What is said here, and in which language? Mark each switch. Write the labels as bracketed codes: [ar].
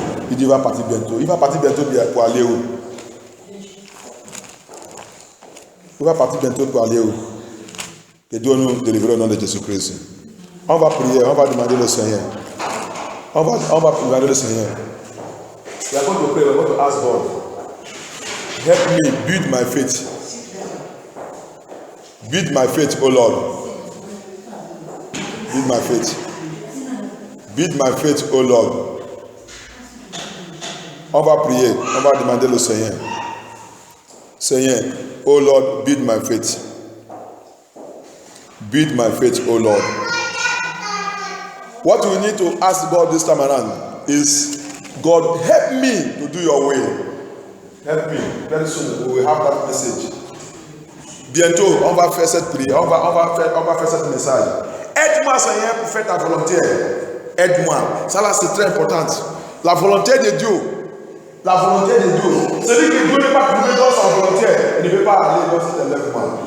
[fr] Il dit il va partir bientôt. Il va partir bientôt pour aller où? Il va partir bientôt pour aller où? Que Dieu nous délivre au nom de Jésus-Christ. On va prier, on va demander le Seigneur. On va demander le Seigneur. [en] We are going to pray, we are going to ask God. Help me build my faith. Build my faith, oh Lord. Build my faith. Build my faith, oh Lord. [fr] On va prier, on va demander le Seigneur. Seigneur, oh Lord, build my faith. [en] Build my faith, oh Lord. What we need to ask God this time around is, God, help me to do your will. Help me. Very soon we will have that message. [fr] Bientôt, on va faire cette prière, on va faire ce message. Aide-moi, Seigneur, pour faire ta volonté. Aide-moi. Ça là, c'est très important. La volonté de Dieu. La volonté de Dieu. Celui que Dieu n'est pas trouvé dans sa volonté, il ne peut pas aller dans cet enlèvement.